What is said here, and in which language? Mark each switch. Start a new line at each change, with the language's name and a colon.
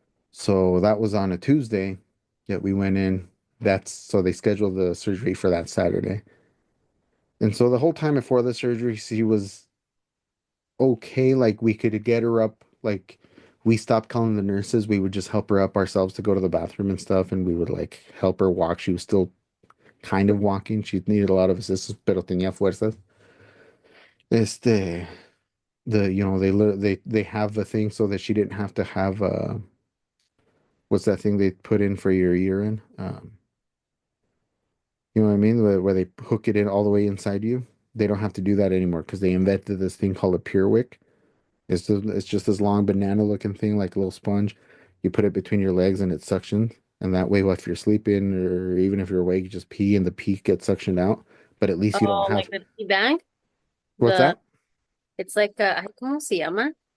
English: So that was on a Tuesday that we went in. That's so they scheduled the surgery for that Saturday. And so the whole time before the surgery, she was okay. Like we could get her up. Like we stopped calling the nurses. We would just help her up ourselves to go to the bathroom and stuff. And we would like help her walk. She was still kind of walking. She needed a lot of assistance,
Spanish: pero tenía fuerzas.
English: Este, they have the thing so that she didn't have to have what's that thing they put in for your urine? You know what I mean? Where they hook it in all the way inside you. They don't have to do that anymore because they invented this thing called a Wick. It's just this long banana looking thing, like a little sponge. You put it between your legs and it suctions. And that way, if you're sleeping or even if you're awake, you just pee and the pee gets suctioned out. But at least you don't Oh, have. like the tea bag. What's The that? it's like
Spanish: ay, ¿cómo se llama?